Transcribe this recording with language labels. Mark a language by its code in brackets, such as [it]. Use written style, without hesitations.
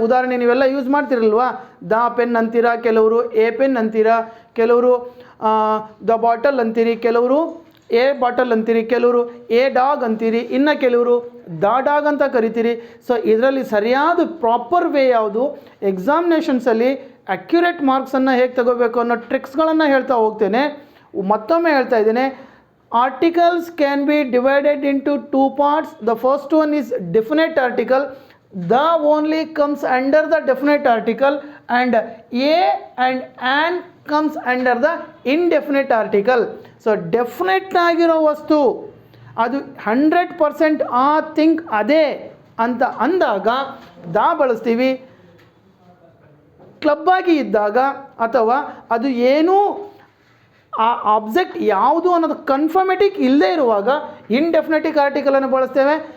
[kn] ಉದಾಹರಣೆ ನೀವೆಲ್ಲ use ಮಾಡ್ತಿರಲ್ವಾ, the pen ಅಂತೀರಾ, ಕೆಲವರು ಎ ಪೆನ್ ಅಂತೀರಾ, ಕೆಲವರು ದ ಬಾಟಲ್ ಅಂತೀರಿ, ಕೆಲವರು ಎ ಬಾಟಲ್ ಅಂತೀರಿ, ಕೆಲವರು ಎ ಡಾಗ್ ಅಂತೀರಿ, ಇನ್ನು ಕೆಲವರು ದ ಡಾಗ್ ಅಂತ ಕರಿತೀರಿ. ಸೊ ಇದರಲ್ಲಿ ಸರಿಯಾದ ಪ್ರಾಪರ್ ವೇ ಯಾವುದು, ಎಕ್ಸಾಮಿನೇಷನ್ಸಲ್ಲಿ ಅಕ್ಯುರೇಟ್ ಮಾರ್ಕ್ಸನ್ನು ಹೇಗೆ ತಗೋಬೇಕು ಅನ್ನೋ ಟ್ರಿಕ್ಸ್ಗಳನ್ನು ಹೇಳ್ತಾ ಹೋಗ್ತೇನೆ. [en] ಮತ್ತೊಮ್ಮೆ ಹೇಳ್ತಾ ಇದ್ದೇನೆ, articles can be divided into 2 parts. The first one is definite article. The only comes under the definite article and a and an comes under the indefinite article. [kn] So definite ಆಗಿರೋ ವಸ್ತು ಅದು 100% ಆ ಥಿಂಗ್ ಅದೇ ಅಂತ ಅಂದಾಗ ದಾ ಬಳಸ್ತೀವಿ. Club ಆಗಿ ಇದ್ದಾಗ ಅಥವಾ ಅದು ಏನೂ ಆ ಆಬ್ಜೆಕ್ಟ್ ಯಾವುದು ಅನ್ನೋದು ಕನ್ಫರ್ಮೇಟಿಕ್ ಇಲ್ಲದೆ ಇರುವಾಗ ಇಂಡೆಫಿನೆಟಿಕ್ ಆರ್ಟಿಕಲನ್ನು ಬಳಸ್ತೇವೆ.